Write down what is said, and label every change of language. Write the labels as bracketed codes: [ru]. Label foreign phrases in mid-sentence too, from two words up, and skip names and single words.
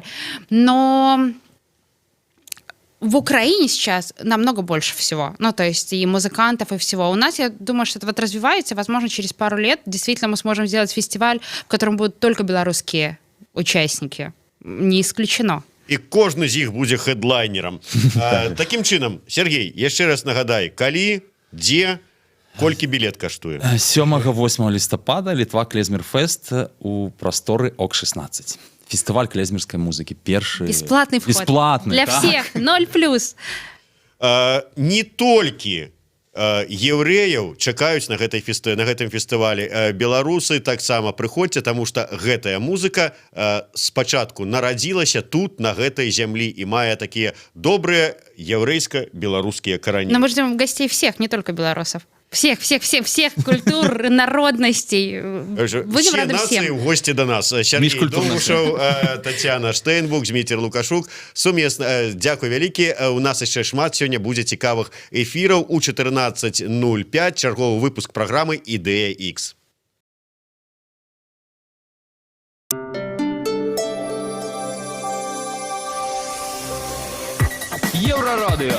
[ru] Но в Украине сейчас намного больше всего. Ну, то есть и музыкантов, и всего. У нас, я думаю, что это вот развивается. Возможно, через пару лет действительно мы сможем сделать фестиваль, в котором будут только белорусские участники. Не исключено. [be] І кожны з іх будзе хедлайнерам. Такім чынам, Сергей, яшчэ раз нагадай, калі, дзе, колькі білет каштуе? 7-8 лістапада Літва клезмер-фест у прасторы ОК-16. [ru] Фестиваль клезмерской музыки. [be] Першы... [ru] Бесплатный вход. Бесплатный, для [be] так. [ru] всех, 0+. [be] Не толькі еўрэяў чакаюць на гэтым фестывалі. Беларусы таксама прыходзьце, таму што гэтая музыка спачатку нарадзілася тут, на гэтай зямлі, і мае такія добрыя еўрэйска-беларускія карані. [ru] Но мы ждем гостей всех, не только белорусов. всех культур, народностей. Будем Все рады нации всем. в гости до нас. Сергей [be] Міжкультурна Довбушев, Тетяна Штейнбук, Дмитрий Лукашук. Сумесна. Дякую вялікі. У нас яшчэ шмат сёння будзе цікавых эфіраў. У 14:05 чарговы выпуск праграмы «Ідэя X». Єврорадіо.